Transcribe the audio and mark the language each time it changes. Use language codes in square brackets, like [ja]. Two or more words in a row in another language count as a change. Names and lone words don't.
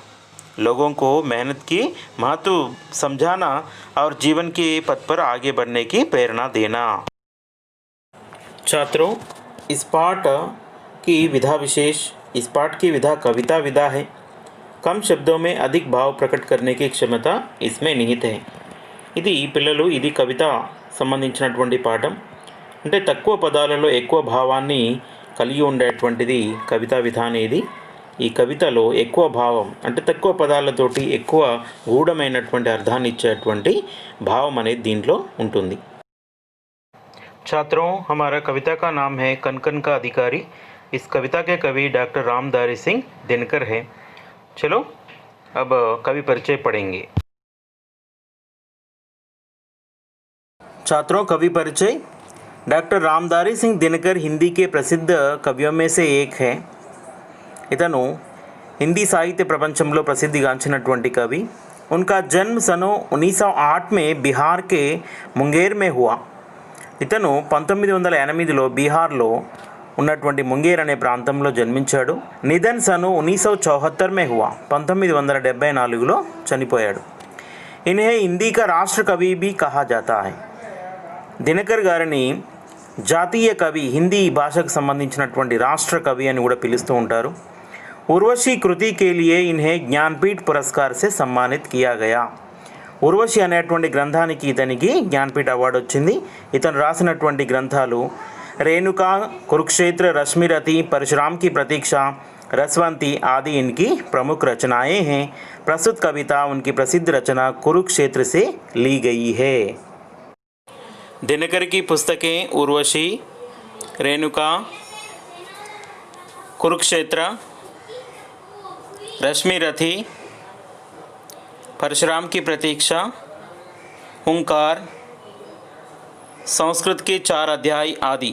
[hi] लोगों को मेहनत की महत्व समझाना और जीवन के पथ पर आगे बढ़ने की प्रेरणा देना। छात्रों, इस पाठ की विधा विशेष, इस पाठ की विधा कविता विधा है। कम शब्दों में अधिक भाव प्रकट करने की क्षमता इसमें निहित है। [te] ఇది పిల్లలు, ఇది కవిత సంబంధించినటువంటి పాఠం. అంటే తక్కువ పదాలలో ఎక్కువ భావాన్ని కలిగి ఉండేటువంటిది కవితా విధా అనేది. ఈ కవితలో ఎక్కువ భావం అంటే తక్కువ పదాలతోటి ఎక్కువ గూఢమైనటువంటి అర్థాన్ని ఇచ్చేటువంటి భావం అనేది దీంట్లో ఉంటుంది. [hi] छात्रों, हमारा कविता का नाम है कनकन का अधिकारी। इस कविता के कवि डॉक्टर रामधारी सिंह दिनकर है। चलो अब कवि परिचय पढ़ेंगे। छात्रों, कवि परिचय। डॉक्टर रामधारी सिंह दिनकर हिंदी के प्रसिद्ध कवियों में से एक है. [te] ఇతను హిందీ సాహిత్య प्रपंचంలో ప్రసిద్ధిగాంచినటువంటి కవి. [hi] उनका जन्म सन 1908 में बिहार के मुंगेर में हुआ. [te] ఇతను 1908లో బీహార్లో ఉన్నటువంటి ముంగేర్ అనే ప్రాంతంలో జన్మించాడు. [hi] నిధన్ सन 1974 में हुआ. [te] 1974లో చనిపోయాడు. [hi] इन्हें हिंदी का राष्ट्र कवि भी कहा जाता है. [te] దినకర్ గారిని జాతీయ కవి, హిందీ భాషకు సంబంధించినటువంటి రాష్ట్ర కవి అని కూడా పిలుస్తూ ఉంటారు. [hi] ఉర్వశి కృతి के लिए इन्हें ज्ञानपीठ पुरस्कार से सम्मानित किया गया. [te] ఉర్వశి అనేటువంటి గ్రంథానికి ఇతనికి జ్ఞానపీఠ అవార్డు వచ్చింది. ఇతను రాసినటువంటి గ్రంథాలు [hi] रेणुका, कुरुक्षेत्र, रश्मिरथी, परशुराम की प्रतीक्षा, रसवंती आदि इनकी प्रमुख रचनाएं हैं. प्रस्तुत कविता उनकी प्रसिद्ध रचना कुरुक्षेत्र से ली गई है. दिनकर की पुस्तकें उर्वशी, रेणुका, कुरुक्षेत्र, रश्मिरथी, परशुराम की प्रतीक्षा, हुंकार, संस्कृत के 4 अध्याय आदि।